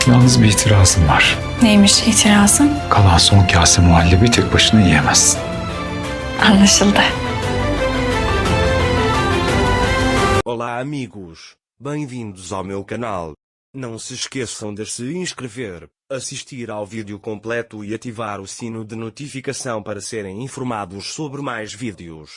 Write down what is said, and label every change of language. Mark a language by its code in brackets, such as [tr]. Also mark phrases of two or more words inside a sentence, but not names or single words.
[tr] Yalnız bir itirazım var. Neymiş itirazın? Kalan son kase muhallebi tek başına yiyemezsin. Anlaşıldı. [pt] Olá amigos, bem-vindos ao meu canal. Não se esqueçam de se inscrever, assistir ao vídeo completo e ativar o sino de notificação para serem informados sobre mais vídeos.